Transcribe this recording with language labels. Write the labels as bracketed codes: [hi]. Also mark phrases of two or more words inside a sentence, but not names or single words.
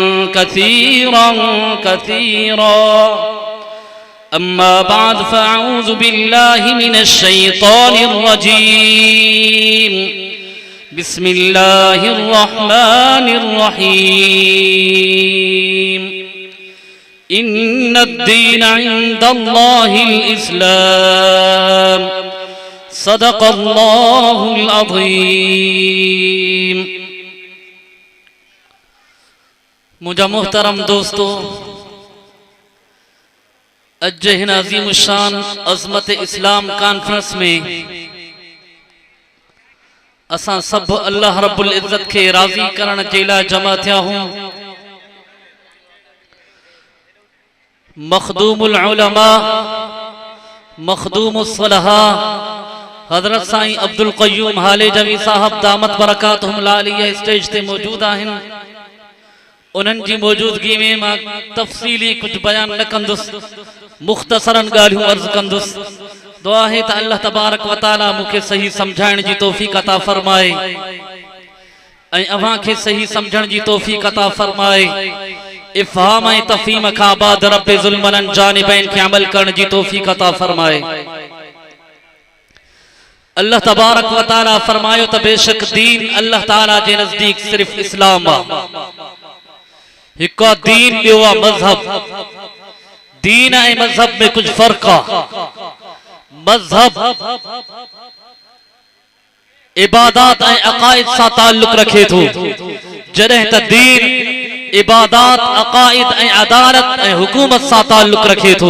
[ar] كثيرا أما بعد فأعوذ بالله من الشيطان الرجيم بسم الله الرحمن الرحيم إن الدين عند الله الإسلام صدق الله [sd] العظيم मुझे मुहतरम दोस्तों, अज्जह नाज़ीम शान अज़मत इस्लाम कॉन्फ्रेंस में असां सब अल्लाह [ar] رب العزة [sd] के राज़ी करण जे लाइ जमा थिया हूं। [ar] مخدوم العلماء مخدوم الصلحاء [sd] हज़रत साईं अब्दुल क़य्यूम हालेजवी साहब [ar] دامت بركاتهم [sd] लालिया स्टेज ते मौजूद आहिनि। उन्हनि जी मौजूदगी में मां तफ़सीली कुछ बयान न कंदुसि, मुख़्तसरन ॻाल्हियूं अर्ज़ कंदुसि। दुआ है त [ar] الله تبارك وتعالى [sd] मूंखे सही समझाइण जी तौफ़ीक़ अता फ़रमाए ऐं अव्हां खे सही समझण जी तौफ़ीक़ अता फ़रमाए। इफ़हाम ऐं तफ़हीम खां बाद रब्बे ज़ुल्मन जानिबैन खे अमल करण जी तौफ़ीक़ अता फ़रमाए। [ar] الله تبارك وتعالى [sd] फ़रमायो त बेशक दीन अल्लाह ताला जे नज़दीक सिर्फ़ इस्लाम आहे। हिकु दीन, ॿियो आहे मज़हब। दीन ऐं मज़हब में कुछ फ़र्क़ आहे। मज़हब इबादत ऐं अक़ाइद सां ताल्लुक़ रखे थो, जॾहिं त दीन इबादत, अक़ाइद ऐं अदालत ऐं हुकूमत सां ताल्लुक़ रखे थो।